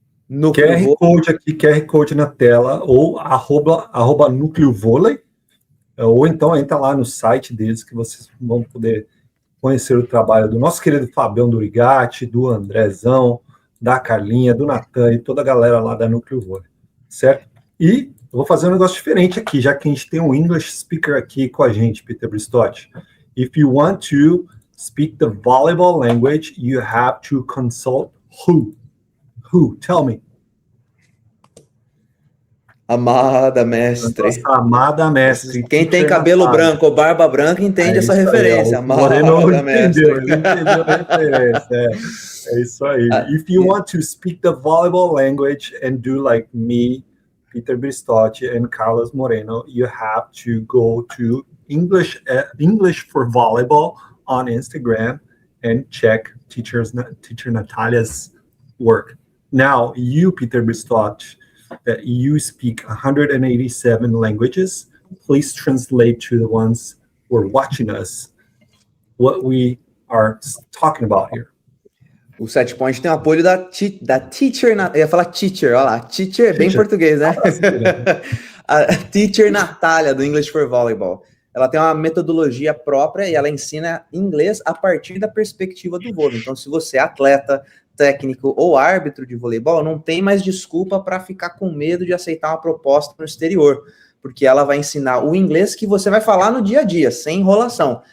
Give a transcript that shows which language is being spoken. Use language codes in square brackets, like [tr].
[pt] QR Code aqui, QR Code na tela, ou arroba Núcleo Vôlei, ou então entra lá no site deles que vocês vão poder conhecer o trabalho do nosso querido Fabião Durigatti, do Andrezão, da Carlinha, do Natan e toda a galera lá da Núcleo Vôlei, certo? E eu vou fazer um negócio diferente aqui, já que a gente tem um English speaker aqui com a gente, Peter Bistotti. [en] If you want to speak the volleyball language, you have to consult who? Who? Tell me. [pt] Amada mestre. Nossa amada mestre. Quem tem cabelo branco ou barba branca entende essa referência. Amada mestre. Ele entendeu a referência. É isso aí. [en] If you want to speak the volleyball language and do like me, Peter Bistotti and Carlos Moreno, you have to go to English for Volleyball on Instagram and check teacher Natalia's work. Now, you, Peter Bistott, that you speak 187 languages. Please translate to the ones who are watching us what we are talking about here. [pt] O Set Point tem o apoio da Teacher, eu ia falar Teacher, olha lá, Teacher é bem português, né? A Teacher Natália, do English for Volleyball. Ela tem uma metodologia própria e ela ensina inglês a partir da perspectiva do vôlei. Então, se você é atleta, técnico ou árbitro de voleibol, não tem mais desculpa para ficar com medo de aceitar uma proposta no exterior, porque ela vai ensinar o inglês que você vai falar no dia a dia, sem enrolação.